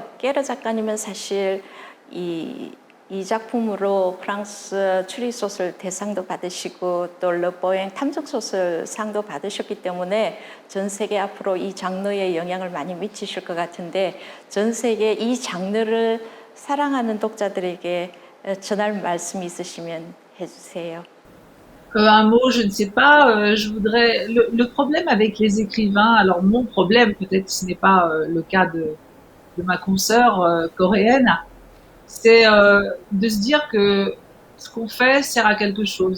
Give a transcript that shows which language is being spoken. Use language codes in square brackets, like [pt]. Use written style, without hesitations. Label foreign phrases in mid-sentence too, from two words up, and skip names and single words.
[ko] 깨르 작가님은 사실 이 작품으로 프랑스 추리소설 대상도 받으시고 또 르보엥 탐정소설 상도 받으셨기 때문에 전 세계 앞으로 이 장르에 영향을 많이 미치실 것 같은데 전 세계 이 장르를 사랑하는 독자들에게 전할 말씀이 있으시면 해주세요. [fr] Un mot, je ne sais pas. Je voudrais. Le problème avec les écrivains, alors mon problème, peut-être ce n'est pas le cas de ma consoeur coréenne, c'est de se dire que ce qu'on fait sert à quelque chose.